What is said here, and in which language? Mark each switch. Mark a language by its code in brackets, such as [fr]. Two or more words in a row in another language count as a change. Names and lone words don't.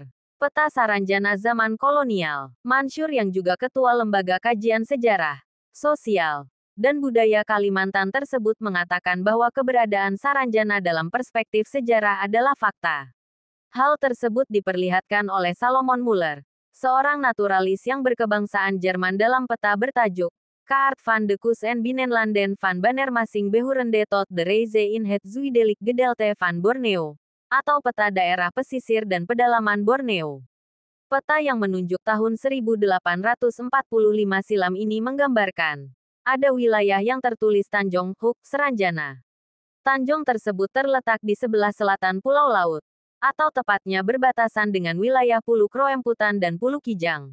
[id] Peta Saranjana zaman kolonial, Mansur yang juga ketua Lembaga Kajian Sejarah, Sosial, dan Budaya Kalimantan tersebut mengatakan bahwa keberadaan Saranjana dalam perspektif sejarah adalah fakta. Hal tersebut diperlihatkan oleh Salomon Muller, seorang naturalis yang berkebangsaan Jerman dalam peta bertajuk Kaart van de Kust en Binnenlanden van Banjarmasin Behorende tot de Reize in het Zuidelijk Gedeelte van Borneo, atau peta daerah pesisir dan pedalaman Borneo. Peta yang menunjuk tahun 1845 silam ini menggambarkan ada wilayah yang tertulis Tanjong Huk, Saranjana. Tanjong tersebut terletak di sebelah selatan Pulau Laut, atau tepatnya berbatasan dengan wilayah Pulau Kroemputan dan Pulau Kijang.